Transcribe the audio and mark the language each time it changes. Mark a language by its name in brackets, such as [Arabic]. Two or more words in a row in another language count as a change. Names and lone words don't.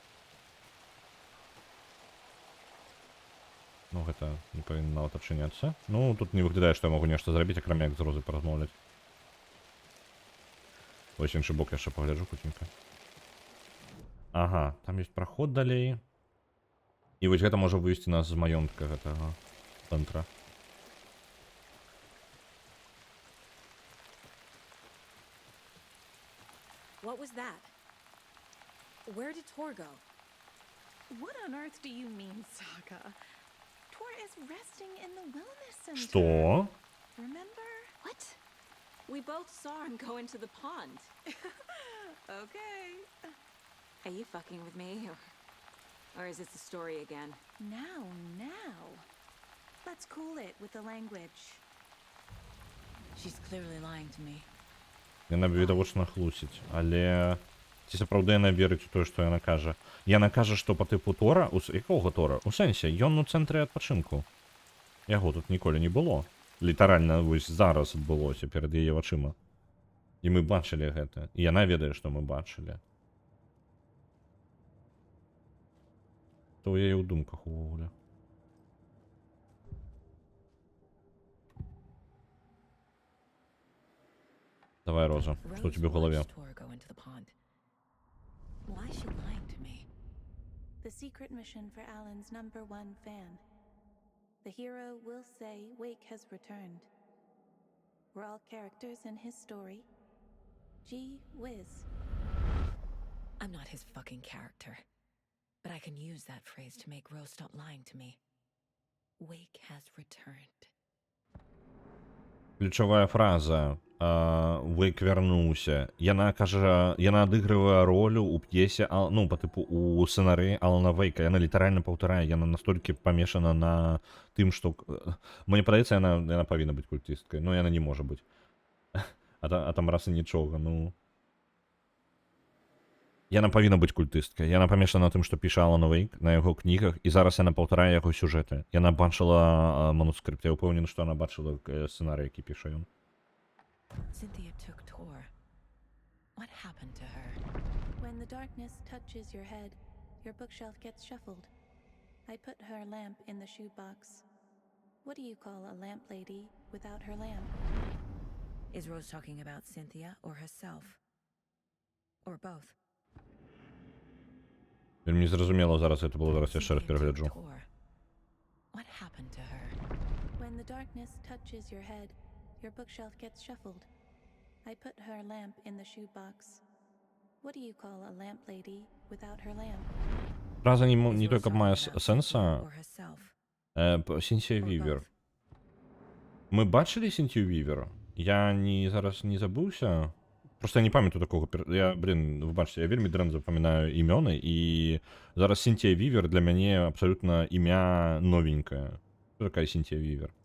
[Belarusian] Ну, гэта не павінна нават адчыняцца. Ну, тут не выглядае, што я магу нешта зрабіць, акрамя як з Розай паразмаўляць. Вось іншы бок яшчэ пагляджу хутенька. Ага, там ёсць праход далей. І вось гэта можа вывесці нас з маёнтка гэтага цэнтра. [English] What was that? Where did Tor go? What on earth do you mean, Saga? Tor is resting in the wellness center. [Belarusian] Што? [English] Remember? What? We both saw him go into the pond. Okay. Are you fucking with me? Or is this the story again? Now. Let's cool it with the language. She's clearly lying to me. [Belarusian] Яна відавочна хлусіць, але ці сапраўды яна верыць у тое, што яна кажа. Яна кажа, што па тыпу Тора, якога Тора? У сэнсе, ён у цэнтры адпачынку. Яго тут ніколі не было. Літаральна вось зараз адбылося перад яе вачыма. І мы бачылі гэта. І яна ведае, што мы бачылі. То ў яе ў думках увогуле. Давай, Роза, што ў тебе ў галаве? [English] Watched Tor go into the pond. Why is she lying to me? The secret mission for Alan's #1 fan. The hero will say Wake has returned. We're all characters in his story. Gee whiz. I'm not his fucking character. But I can use that phrase to make Rose stop lying to me. Wake has returned. [Belarusian] Ключовая фраза. Вейк вярнуўся. Яна кажа, яна адыгрывае ролю ў п'есе, ну, па тыпу у сцэнарыі Алана Вейка. Яна літаральна паўтарае, яна настолькі памешана на тым, што... Мне падаецца, яна павінна быць культысткай. Ну, яна не можа быць. А там раз і нічога, ну... Яна павінна быць культысткай. Яна памешана на тым, што піша Алан Вейк на яго кнігах, і зараз яна паўтарае яго сюжэты. Яна бачыла манускрыпт. Я ўпэўнены, што яна бачыла сцэнарый, які піша ён. [English] Cynthia took Tor. What happened to her? When the darkness touches your head, your bookshelf gets shuffled. I put her lamp in the shoebox. What do you call a lamp lady without her lamp? Is Rose talking about Cynthia or herself? Or both? [Belarusian] Вельмі зразумела зараз, гэта было зараз яшчэ раз [English] Cynthia [Belarusian] перагляджу. [English] took Tor. What happened to her? When the darkness touches your head, your bookshelf gets shuffled. I put her lamp in the shoebox. What do you call a lamp lady without her lamp? [Belarusian] Фраза не [English] Is Rose [Belarusian] толькі мае [English] talking about [Belarusian] сэнса. [English] Cynthia or herself? [Belarusian] Сінтія [English] Or [Belarusian] Вівер. [English] both? [Belarusian] Мы бачылі Сінтію Вівер? Я зараз не забыўся. Просто я не памятаю такого. Я, вы бачыце, я вельмі дрэнна запамінаю імёны, і зараз Сінтія Вівер для мяне абсалютна імя новенькае. Што такая Сінтія Вівер?